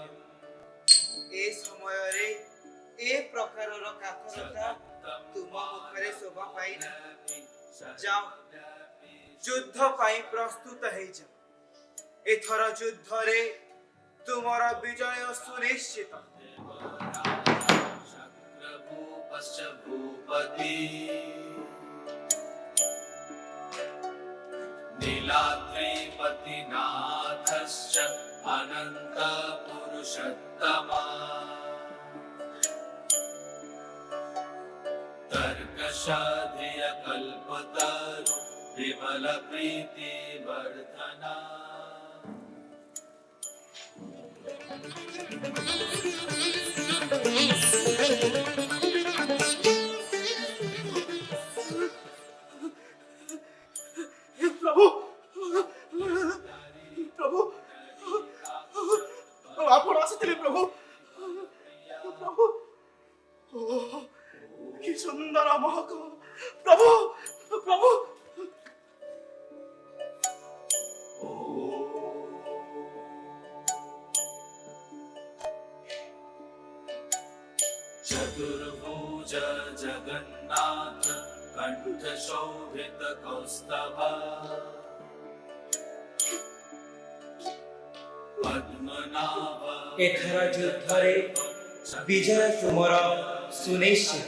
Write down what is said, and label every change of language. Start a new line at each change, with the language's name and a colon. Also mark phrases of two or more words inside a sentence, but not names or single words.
Odia: ଏ ସମୟରେ ଏ ପ୍ରକାରର କାତରତା ତୁମ ମୁଖରେ ଶୋଭା ପାଇନା। ଯାଅ, ଯୁଦ୍ଧ ପାଇଁ ପ୍ରସ୍ତୁତ ହେଇଯାଅ। ଏଥର ଯୁଦ୍ଧରେ ତୁମର ବିଜୟ ସୁନିଶ୍ଚିତ।
Sanskrit: नीलाद्रिपतिनाथश्च अनन्तपुरुषोत्तमा तर्कशाधियकल्पतरु विमलप्रीतिवर्धना।
Odia: ପ୍ରଭୁ ପ୍ରଭୁ ଆପଣ ଆସିଥିଲେ ପ୍ରଭୁ। ପ୍ରଭୁ କି ସୁନ୍ଦର ମହକ ପ୍ରଭୁ ପ୍ରଭୁ।
Sanskrit: चतुर्भुज जगन्नाथ कंठ शोभित कौस्तभा पद्मनाभ।
Odia: ଏଥର ଯୁଦ୍ଧରେ ବିଜୟ ତୁମର ସୁନିଶ୍ଚିତ।